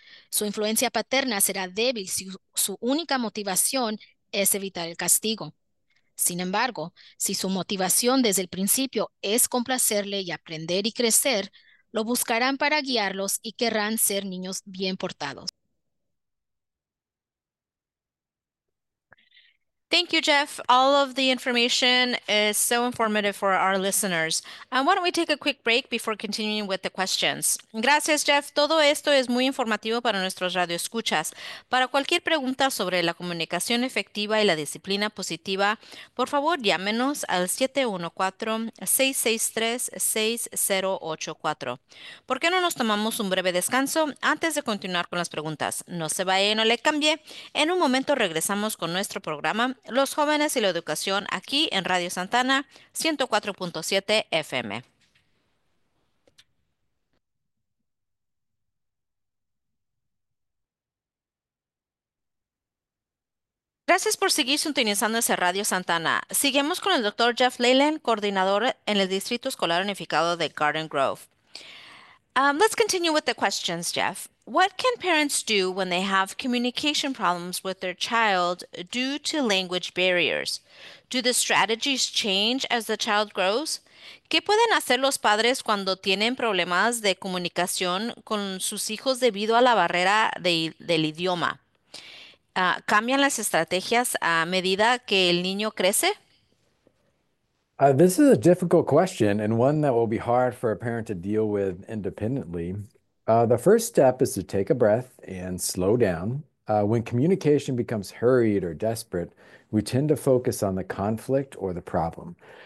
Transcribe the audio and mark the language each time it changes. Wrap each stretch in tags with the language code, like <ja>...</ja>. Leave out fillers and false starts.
<es>Su influencia paterna será débil si su única motivación es evitar el castigo. Sin embargo, si su motivación desde el principio es complacerle y aprender y crecer, lo buscarán para guiarlos y querrán ser niños bien portados.</es> <en>Thank you, Jeff. All of the information is so informative for our listeners. And why don't we take a quick break before continuing with the questions?</en> <es>Gracias, Jeff. Todo esto es muy informativo para nuestros radioescuchas. Para cualquier pregunta sobre la comunicación efectiva y la disciplina positiva, por favor, llámenos al 714-663-6084. ¿Por qué no nos tomamos un breve descanso antes de continuar con las preguntas? No se vaya, no le cambie. En un momento regresamos con nuestro programa. Los jóvenes y la educación aquí en Radio Santana 104.7 FM. Gracias por seguir sintonizando ese Radio Santana. Seguimos con el doctor Jeff Leyland, coordinador en el Distrito Escolar Unificado de Garden Grove.</es> <en>Let's continue with the questions, Jeff. What can parents do when they have communication problems with their child due to language barriers? Do the strategies change as the child grows?</en> <es>¿Qué pueden hacer los padres cuando tienen problemas de comunicación con sus hijos debido a la barrera del idioma? ¿Cambian las estrategias a medida que el niño crece?</es> <en>This is a difficult question and one that will be hard for a parent to deal with independently. The first step is to take a breath and slow down. When communication becomes hurried or desperate, we tend to focus on the conflict or the problem.</en>